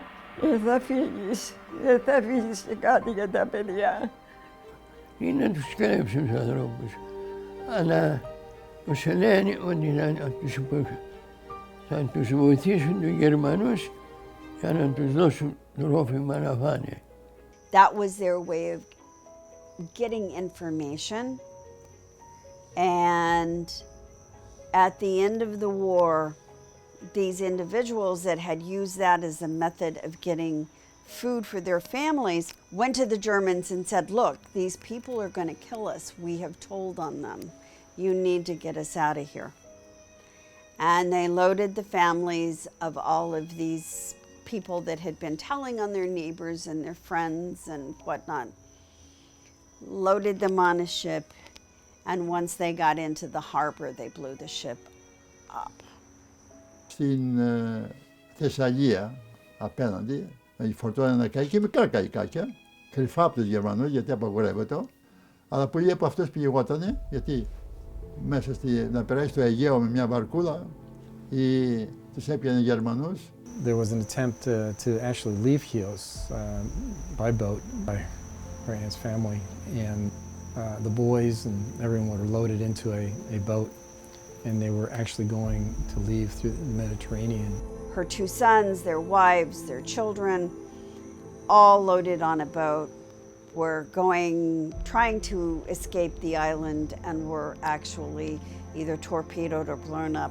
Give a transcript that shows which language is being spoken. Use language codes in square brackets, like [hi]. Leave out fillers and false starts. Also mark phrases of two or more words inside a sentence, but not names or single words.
[el] Δεν θα αφήσεις και κάτι για τα παιδιά. Ή να τους κλέψουν τους ανθρώπους. Αλλά τους λένε ότι θα τους βοηθήσουν τους Γερμανούς για να τους δώσουν τρόφιμα να φάνε. [en] That was their way of getting information. And at the end of the war, these individuals that had used that as a method of getting food for their families went to the Germans and said, look, these people are going to kill us. We have told on them. You need to get us out of here. And they loaded the families of all of these people that had been telling on their neighbors and their friends and whatnot, loaded them on a ship. And once they got into the harbor, they blew the ship up. [el] Στην Θεσσαλία, απέναντι, φορτώνανε καϊκά, μικρά καϊκάκια, κρυφά από τους Γερμανούς, γιατί απαγορεύεται, αλλά πολλοί από αυτούς πηγότανε, γιατί μέσα να περάσει το Αιγαίο με μια βαρκούλα, τους έπιανε οι Γερμανούς. [en] There was an attempt to actually leave Chios by boat by Ryan's family, and the boys and everyone were loaded into a boat, and they were actually going to leave through the Mediterranean. Her two sons, their wives, their children, all loaded on a boat, were trying to escape the island and were actually either torpedoed or blown up.